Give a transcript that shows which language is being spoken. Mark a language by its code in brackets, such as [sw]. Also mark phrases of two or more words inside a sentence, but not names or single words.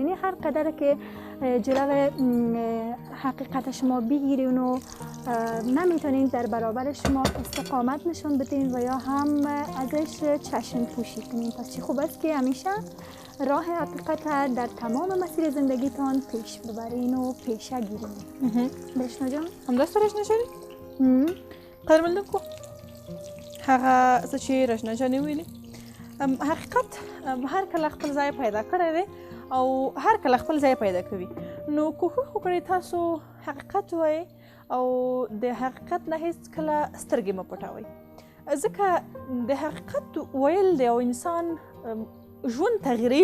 [fa] یعنی هر قدر که جلو حقیقت شما بگیرین و نمیتونین در برابر شما استقامت نشون بدین و یا هم ازش چشم پوشی کنین. پس چی خوب است که همیشه راه حقیقت در تمام مسیر زندگیتان پیش ببرین و پیشه گیرین. رشنا جان هم دست رشنا شدی؟ [ps] قدر کو هغه څه چې رشنا جانې ویلي حقیقت هر کله خپل ځای پیدا کړی دی او هر کله خپل ځای پیدا کوي، نو کوښښ وکړئ تاسو حقیقت ووایئ او د حقیقت نه هیڅ کله سترګې مه پټوئ، ځکه د حقیقت ویل د یو انسان ژوند تغییروي.